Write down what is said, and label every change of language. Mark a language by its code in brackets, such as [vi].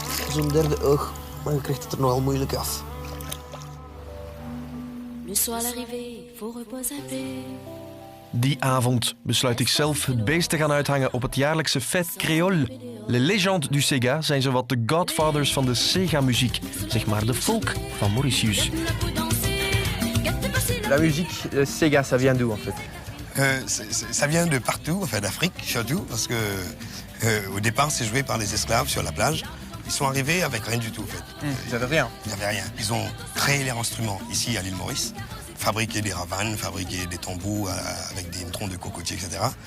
[nl] Zo'n derde oog, maar je krijgt het er nogal moeilijk af. [fr] Le soir arrivé, faut reposer un peu. [nl] Die avond besluit ik zelf het beest te gaan uithangen op het jaarlijkse Fête Créole. Les Légendes du Sega zijn zowat de godfathers van de Sega-muziek, zeg maar de folk van Mauritius. [fr] La musique Sega, ça vient d'où en fait? Ça vient de partout, enfin d'Afrique surtout, parce que au départ c'est joué par les esclaves sur la plage. Ils sont arrivés avec rien du tout en fait. Ils n'avaient rien. Ils n'avaient rien. Ils ont créé leur instrument ici à l'île Maurice, fabriqué des ravanes, fabriqué des tambours avec des troncs de cocotiers, etc.